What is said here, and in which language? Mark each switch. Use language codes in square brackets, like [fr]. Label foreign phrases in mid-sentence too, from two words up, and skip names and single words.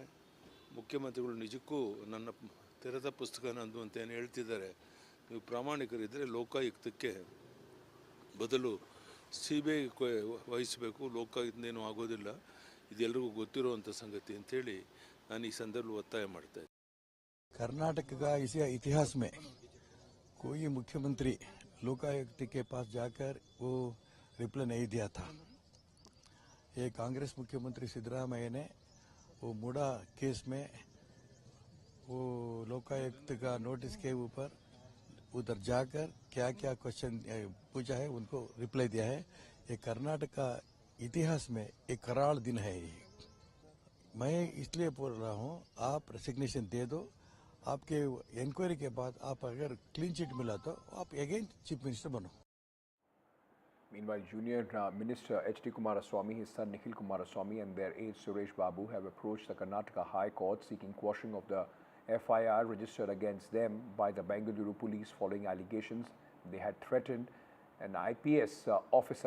[kn] ಮುಖ್ಯಮಂತ್ರಿಗಳು ನಿಜಕ್ಕೂ ನನ್ನ ತೆರೆದ ಪುಸ್ತಕ ನಂದು ಅಂತ ಏನು ಹೇಳ್ತಿದ್ದಾರೆ. ನೀವು ಪ್ರಾಮಾಣಿಕರಿದ್ದರೆ ಲೋಕಾಯುಕ್ತಕ್ಕೆ ಬದಲು CBIಗೆ ವಹಿಸಬೇಕು. ಲೋಕಾಯುಕ್ತನೇನು ಆಗೋದಿಲ್ಲ. ಇದೆಲ್ಲರಿಗೂ ಗೊತ್ತಿರುವಂಥ ಸಂಗತಿ ಅಂಥೇಳಿ ನಾನು ಈ ಸಂದರ್ಭದಲ್ಲಿ ಒತ್ತಾಯ ಮಾಡ್ತಾ ಇದ್ದೀನಿ. [hi] कर्नाटक का इतिहास में कोई मुख्यमंत्री लोकायुक्त के पास जाकर वो रिप्लाई नहीं दिया था. ये कांग्रेस मुख्यमंत्री सिद्धरामैया ने वो MUDA केस में वो लोकायुक्त का नोटिस के ऊपर उधर जाकर क्या क्या क्वेश्चन पूछा है उनको रिप्लाई दिया है. ये कर्नाटक का इतिहास में एक कराल दिन है. ये मैं इसलिए बोल रहा हूँ, आप रेसिग्नेशन दे दो. आपके इंक्वायरी के बाद आप अगर [en] clean chit [hi] मिला तो आप [en] again chief minister [hi] बनो. [en] Meanwhile, Junior Minister H.D. Kumaraswamy, his son Nikhil Kumaraswamy and their aide Suresh Babu have approached the Karnataka High Court seeking quashing of the FIR registered against them by the Bengaluru police following allegations they had threatened an IPS officer.